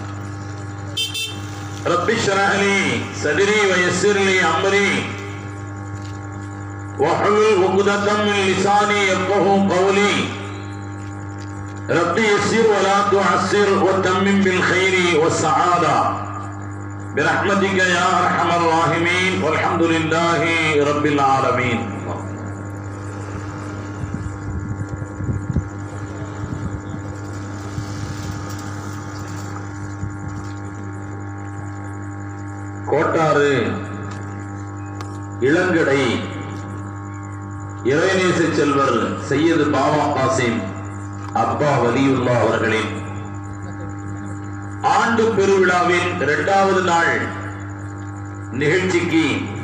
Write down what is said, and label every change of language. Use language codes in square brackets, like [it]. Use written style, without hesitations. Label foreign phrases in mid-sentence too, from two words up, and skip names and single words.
[ar] رب اشرح لي صدري ويسر لي امري واحلل عقدة من لساني يفقهوا قولي. رب يسر ولا تعسر وتمم بالخير والسعادة برحمتك يا ارحم الراحمين والحمد لله رب العالمين. [ta] கோட்டாறு இளங்கடை இறைநேச செல்வர் சையது பாவா காசிம் அப்பா வலியுல்லா அவர்களின் ஆண்டு பெருவிழாவின் 2வது நாள் நிகழ்ச்சிக்கு